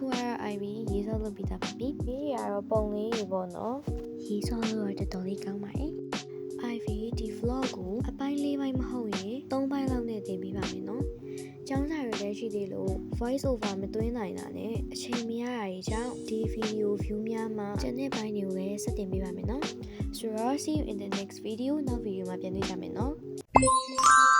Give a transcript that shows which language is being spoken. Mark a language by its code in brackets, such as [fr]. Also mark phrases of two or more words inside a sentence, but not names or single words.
[my] ကတော့ IV ရေဆော့လုပ်ပြီးသားပါပြီဒီကတော့ပုံလေးတွေပေါ့နော်ရေဆော့လို့တော့တော်တော်လေးကောင်းပါတယ် IV ဒီ vlog ကိုအပိုင်း4ပိုင်းမဟုတ်ရင်3ပိုင်းလောက်နဲ့တင်ပေးပါမယ်နော်ကျောင်းစာတွေပဲရှိသေးလို့ [en] voice over [my] မသွင်းနိုင်တာနဲ့အချိန်မရတာတွေကြောင့်ဒီ [en] video view [my] များမှာကျန်တဲ့ဘိုင်းတွေကိုလည်းဆက်တင်ပေးပါမယ်နော်ဆိုတော့ [en] see you in the next video [my] နောက် video မှာပြန်တွေ့ကြမယ်နော်